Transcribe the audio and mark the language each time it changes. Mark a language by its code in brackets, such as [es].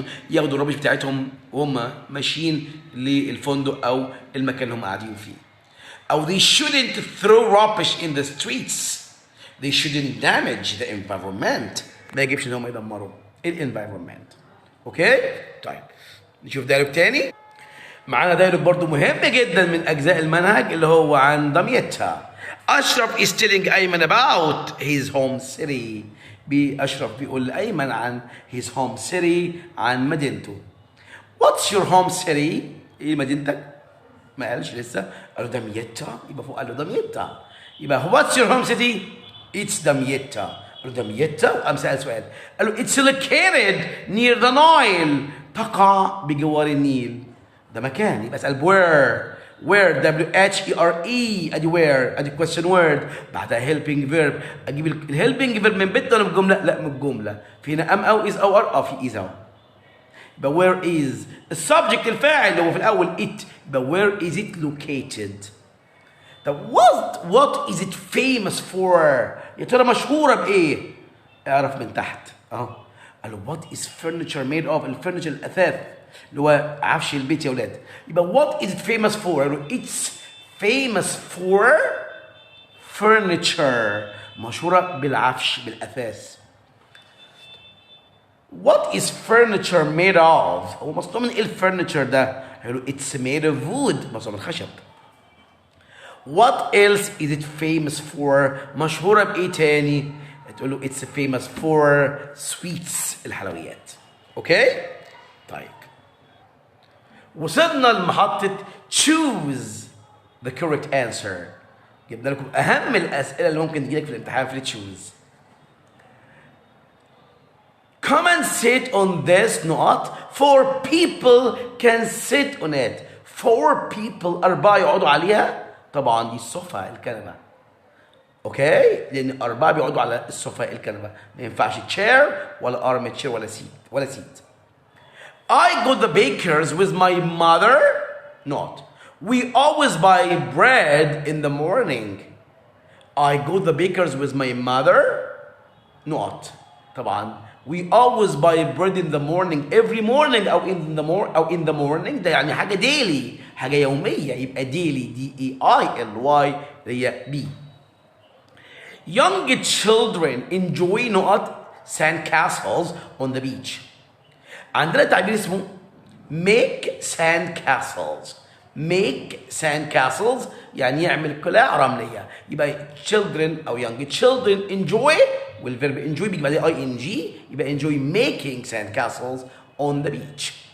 [ar] ياخدوا الربش بتاعتهم وهم ماشيين للفندق او المكان اللي هم قاعدين فيه. [en] او they shouldn't throw rubbish in the streets. They shouldn't damage the environment. [ar] ما يجبش ان هم يدمروا [en] environment. [ar] اوكي طيب نشوف دايلوج تاني. معانا دايلوج برضو مهم جدا من اجزاء المنهج اللي هو عن دميتها. [en] Ashraf is telling Ayman about his home city. [ar] اشرف بيقول لايمن عن [en] his home city [ar] عن مدينته. what's your home city؟ ايه مدينتك؟ ما قالش لسه، قال له دميتها، يبقى فوق قال له دميتها، يبقى what's your home city؟ it's دميتها. قال له دميتها وقام سأل سؤال، قال له [en] it's located near the Nile. [ar] تقع بجوار النيل. ده مكان، يبقى اسال where W-H-E-R-E. ادي where، ادي question word بعدها helping verb. اجيب الهيلبنج فيرب من بيت ولا من الجمله؟ لا من الجمله. في هنا ام او از او ار، في از او. يبقى where is السبجكت الفاعل اللي هو في الاول it، يبقى where is it located. طب what is it famous for؟ يا ترى مشهوره بايه؟ اعرف من تحت اهو. قال له what is furniture made of؟ الفرنتشر الاثاث اللي هو عفش البيت يا ولاد. [en] يبقى what is it famous for؟ قال له it's famous for furniture، [ar] مشهوره بالعفش بالاثاث. What is furniture made of؟ هو مصنوع من ايه الفرنتشر ده؟ قال له [en] it's made of wood، [ar] مصنوع من الخشب. [en] What else is it famous for؟ [ar] مشهورة بإيه تاني؟ [en] تقول له it's famous for sweets، الحلويات. [ar] أوكي؟ طيب. [en] وصلنا لمحطة choose the correct answer. [ar] جبنا لكم أهم الأسئلة اللي ممكن تجيلك في الامتحان في choose. [en] Come and sit on this نقط. 4 people can sit on it. [ar] 4 people، 4 يقعدوا عليها. طبعا دي الصفة الكنبة. اوكي؟ لأن 4 بيقعدوا على الصفة الكنبة. ما ينفعش chair ولا arm chair ولا seat. [en] I go to the baker's with my mother. Not. We always buy bread in the morning. I go to the baker's with my mother. Not. طبعا we always buy bread in the morning. Every morning أو in the morning ده يعني حاجة daily، [ar] حاجة يومية، [en] يبقى daily DEILY هي B. Young children enjoy نقط sand castles on the beach. [ar] عندنا تعبير اسمه make sand castles. [en] make sand castles [ar] يعني يعمل قلاع رملية. [en] يبقى children أو young children enjoy، والverb enjoy بيجي بعدين ing، يبقى enjoy making sand castles on the beach.